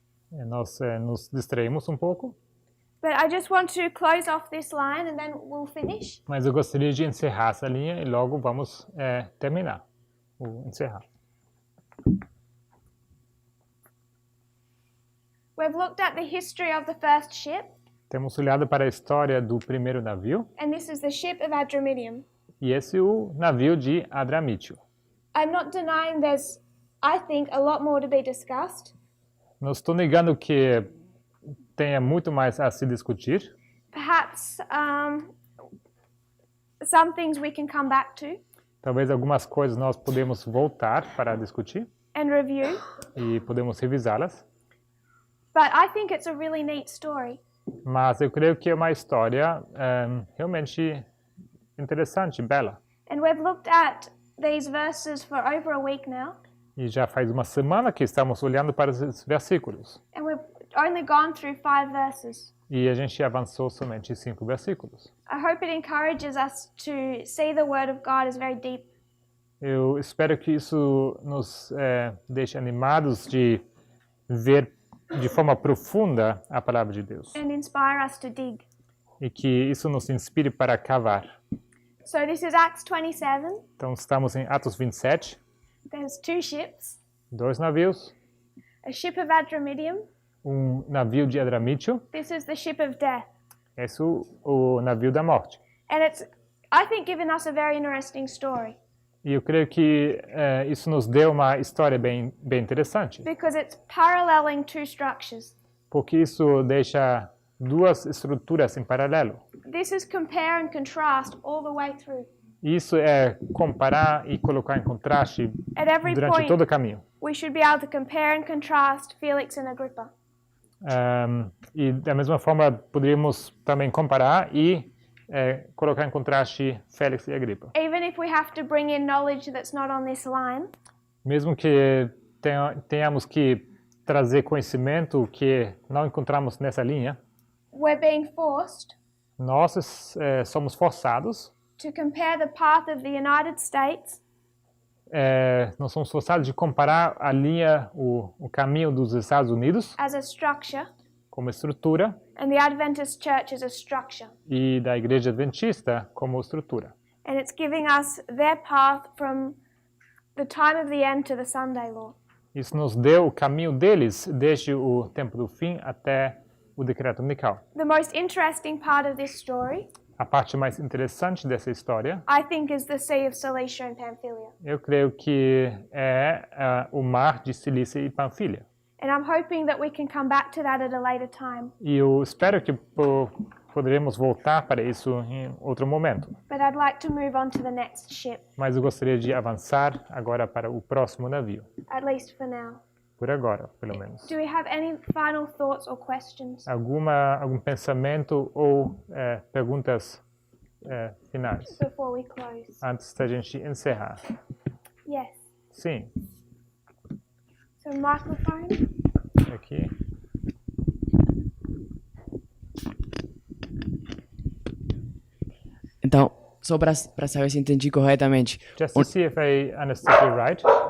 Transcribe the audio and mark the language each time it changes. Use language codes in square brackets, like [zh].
[pt] Nós nos distraímos um pouco, [en] but I just want to close off this line and then we'll finish. [pt] mas eu gostaria de encerrar essa linha e logo vamos terminar. Encerrar. [en] We've looked at the history of the first ship, [pt] Temos olhado para a história do primeiro navio, [en] and this is the ship of Adramyttium. [pt] e esse é o navio de Adramítio. [en] I'm not denying there's, I think, a lot more to be discussed. [pt] Não estou negando que tenha muito mais a se discutir. [en] Perhaps some things we can come back to [pt] Talvez algumas coisas nós podemos voltar para discutir [en] and review, [pt] e podemos revisá-las. [en] but I think it's a really neat story. [pt] Mas eu creio que é uma história realmente interessante, bela. [en] And we've looked at these verses for over a week now, [pt] E já faz uma semana que estamos olhando para esses versículos. [en] and we've only gone through 5 verses. [pt] E a gente avançou somente 5 versículos. [en] I hope it encourages us to see the Word of God as very deep. [pt] Eu espero que isso nos deixe animados de ver de forma profunda a palavra de Deus. [en] And inspire us to dig. [pt] E que isso nos inspire para cavar. [en] So this is Acts 27. [pt] Então estamos em Atos 27. [en] There's 2 ships, [pt] 2 navios. [en] a ship of Adramyttium. [pt] Navio de Adramítio. [en] This is the ship of death. [pt] Esse é o navio da morte. [en] And it's, I think, given us a very interesting story [pt] E eu creio que isso nos deu uma história bem interessante. [en] because it's paralleling 2 structures. [pt] Porque isso deixa 2 estruturas em paralelo. [en] This is compare and contrast all the way through. [pt] Isso é comparar e colocar em contraste [en] At every [pt] durante [en] point, [pt] todo o caminho. [en] we should be able to compare and contrast Felix and Agrippa. [pt] E da mesma forma poderíamos também comparar e colocar em contraste Félix e Agripa. [en] Even if we have to bring in knowledge that's not on this line, [pt] Mesmo que tenhamos que trazer conhecimento que não encontramos nessa linha, [en] we're being forced [pt] nós somos forçados, [en] to compare the path of the United States [pt] nós somos forçados de comparar a linha, o caminho dos Estados Unidos [en] as a structure [pt] como estrutura [en] and the Adventist Church as a structure. [pt] e da Igreja Adventista como estrutura. [en] And it's giving us their path from the time of the end to the Sunday law. [pt] Isso nos deu o caminho deles desde o tempo do fim até o decreto dominical. [en] The most interesting part of this story, [pt] A parte mais interessante dessa história, [en] I think, is the Sea of Cilicia and Pamphylia. [pt] eu creio que é o mar de Cilícia e Panfilha. [en] And I'm hoping that we can come back to that at a later time. [pt] E eu espero que poderemos voltar para isso em outro momento. [en] But I'd like to move on to the next ship, [pt] Mas eu gostaria de avançar agora para o próximo navio. [en] at least for now. [pt] Por agora, pelo menos. [en] Do we have any final thoughts or questions? [pt] Algum pensamento ou perguntas finais [en] Before we close. [pt] antes da gente encerrar? [en] Yes. [pt] Sim, [en] So microphone. [pt] aqui. Então, só para saber se entendi corretamente, [en] Just to see if I understood you right.